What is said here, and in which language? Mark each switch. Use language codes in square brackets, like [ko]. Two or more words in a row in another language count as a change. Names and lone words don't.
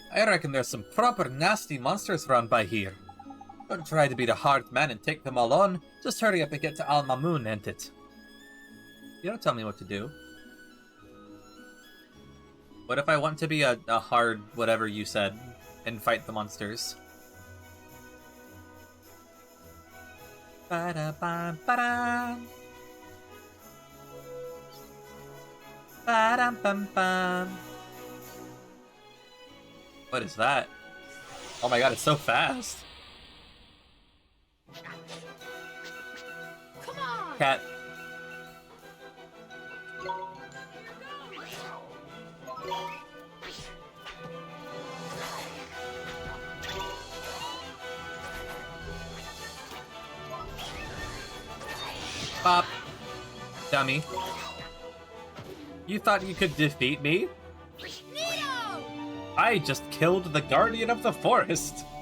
[en] I reckon there's some proper nasty monsters round by here. Don't try to be the hard man and take them all on. Just hurry up and get to Al Mamoon, ain't it? You don't tell me what to do. What if I want to be a hard whatever you said and fight the monsters? Ba-da-bam-ba-dam. Ba-dam-bam-bam. What is that? Oh my god, it's so fast! Come on! Cat. Pop. Dummy. You thought you could defeat me? Neo! I just killed the Guardian of the Forest!